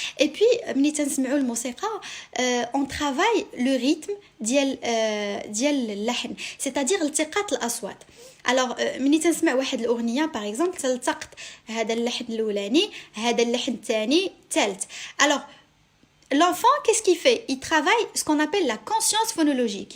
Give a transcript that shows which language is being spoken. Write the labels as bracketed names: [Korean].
[French] Et puis ملي تنسمعوا الموسيقى on travaille le rythme ديال اللحن, c'est-à-dire التقاط الأصوات. [Arabic] Alors ملي تنسمع واحد الأغنية par exemple تلتقط هذا اللحن الأولاني, هذا اللحن الثاني, الثالث. [French] Alors l'enfant, qu'est-ce qu'il fait? Il travaille ce qu'on appelle la conscience phonologique.